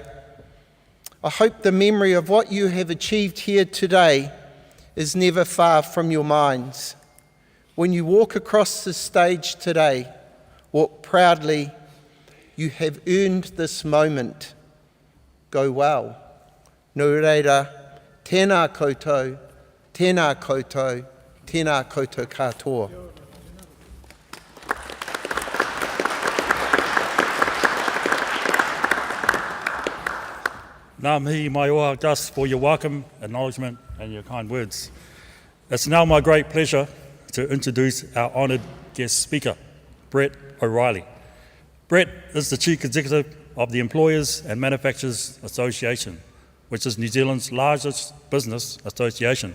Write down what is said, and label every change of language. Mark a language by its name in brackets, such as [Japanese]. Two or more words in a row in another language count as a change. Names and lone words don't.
[English] I hope the memory of what you have achieved here today is never far from your minds. When you walk across the stage today, walk proudly. You have earned this moment. Go well. [Māori] Nō reira, tēnā koutou, tēnā koutou, tēnā koutou katoa. Ngā mihi mai oha, [English] Gus, for your welcome, acknowledgement and your kind words. It's now my great pleasure to introduce our honoured guest speaker, Brett O'Reilly. Brett is the Chief Executive of the Employers and Manufacturers Association, which is New Zealand's largest business association.